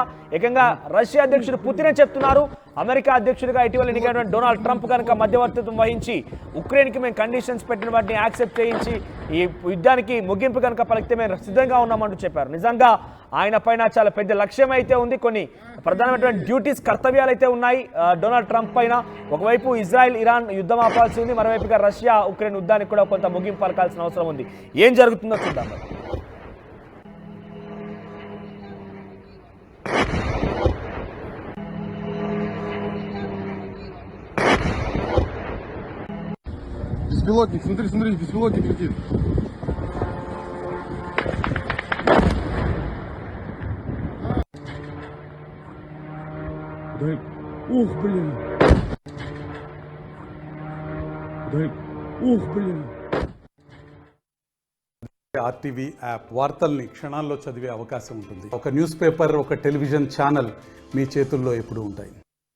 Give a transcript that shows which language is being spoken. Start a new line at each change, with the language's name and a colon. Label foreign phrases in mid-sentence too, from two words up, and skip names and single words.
Telugu: ఏకంగా రష్యా అధ్యక్షుడు పుతినే చెప్తున్నారు, అమెరికా అధ్యక్షుడిగా ఇటీవల ఎన్నికైనటువంటి డొనాల్డ్ ట్రంప్ కనుక మధ్యవర్తిత్వం వహించి ఉక్రెయిన్కి మేము కండిషన్స్ పెట్టిన వాటిని యాక్సెప్ట్ చేయించి ఈ యుద్ధానికి ముగింపు కనుక పలికితే మేము సిద్ధంగా ఉన్నామంటూ చెప్పారు. నిజంగా ఆయన పైన చాలా పెద్ద లక్ష్యం అయితే ఉంది. కొన్ని ప్రధానమైనటువంటి డ్యూటీస్, కర్తవ్యాలు అయితే ఉన్నాయి డొనాల్డ్ ట్రంప్ పైన. ఒకవైపు ఇజ్రాయెల్ ఇరాన్ యుద్ధం ఆపాల్సి ఉంది, మరోవైపుగా రష్యా ఉక్రెయిన్ యుద్ధానికి కూడా కొంత ముగింపు పలకాల్సిన అవసరం ఉంది. ఏం జరుగుతుందో చూద్దాం.
Russian: Беспилотник, смотри, смотри, беспилотник летит. Дай. Ух, блин. Дай. Ух, блин.
Telugu: ఆర్టీవీ యాప్ వార్తల్ని క్షణాల్లో చదివే అవకాశం ఉంటుంది. ఒక
English: news paper,
Telugu: ఒక
English: television channel
Telugu: మీ చేతుల్లో ఎప్పుడూ ఉంటాయి.